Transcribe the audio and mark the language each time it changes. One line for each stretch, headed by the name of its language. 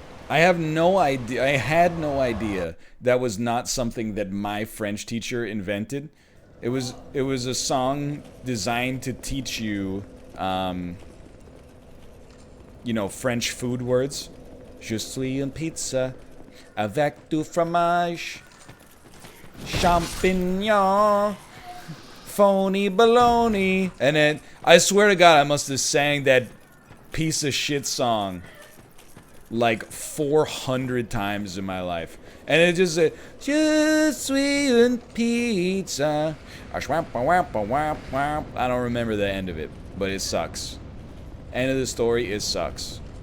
English: I have no idea. I had no idea that was not something that my French teacher invented. It was a song designed to teach you, you know, French food words.
French: Je suis une pizza avec du fromage, champignon,
English: phony baloney. And then, I swear to God, I must have sang that piece of shit song like 400 times in my life. And it just said,
French: Je suis une pizza.
English: I don't remember the end of it, but it sucks. End of the story, it sucks.